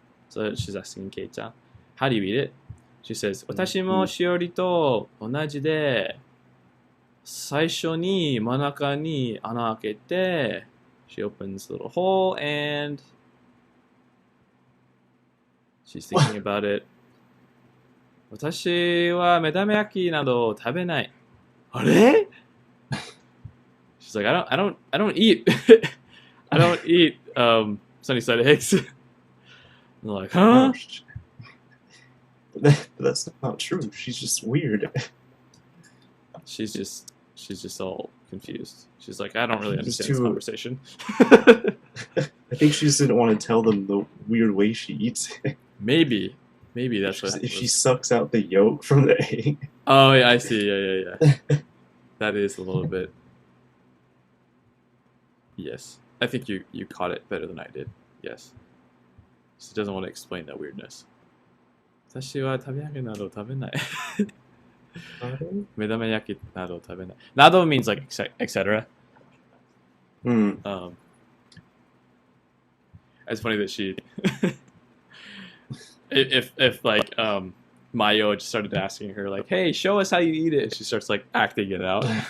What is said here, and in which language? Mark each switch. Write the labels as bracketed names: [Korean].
[English] So she's asking ケイちゃん. How do you eat it? She says, [Japanese] 私もしおりと同じで、最初に真ん中に穴開けて、 [English] she opens a little hole and she's thinking about it. [Japanese] 私は目玉焼きなど食べない。あれ? [English] She's like, I don't eat I don't eat sunny side eggs. I'm like, huh? That's not true. She's just weird. She's just all confused. She's like, I don't really understand this conversation. I think she just didn't want to tell them the weird way she eats it. Maybe that's what. If she sucks out the yolk from the egg. Oh yeah, I see. Yeah. That is a little bit. Yes, I think you caught it better than I did. Yes. She doesn't want to explain that weirdness. [Japanese] 私は食べ焼きなど食べない。目玉焼きなど食べない。 [English] など means like etc. It's funny that she if like Mayo just started asking her like, hey, show us how you eat it, and she starts like acting it out.